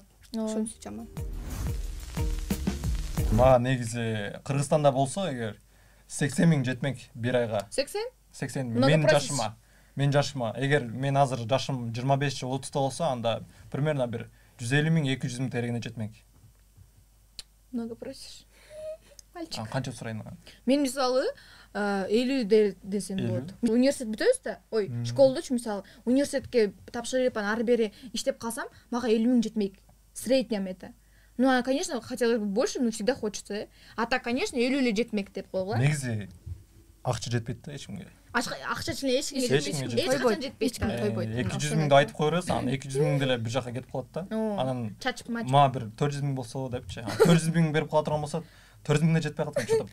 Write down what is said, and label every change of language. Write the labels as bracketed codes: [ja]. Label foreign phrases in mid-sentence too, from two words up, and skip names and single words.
[ky] Ошонусу жаман. Мага негизи Кыргызстанда болсо эгер 80 000 жетмек бир айга. 80? 80 000. Мен жашыма. Эгер мен азыр жашым 25 же 30 болсо, анда примерно бир 150 000 200 000 тегине жетмек. [ru] Много просишь? Мальчик. [ky] Канча сурайын ага? Мен мисалы 50 десем болот. Университет бүтөбүз да. Ой, школдочу мисалы университетке тапшырып, ары бери иштеп калсам, мага 50 000 жетмек. [ru] Среднем это. Ну, конечно, хотелось бы больше, но всегда хочется. [ky] А так, конечно, 50 эле жетмек деп койгула. Негизи акча жетпейт да эч кимге. акча чын эч качан жетпейт. 200 миңди айтып кое бересиң, анан 200 миң деле бир жака кетип калат да. Анан чачып ма бир 400 миң болсо депчи. 400 миң берип кала турган болсо 400 миңге жетпей калат экен.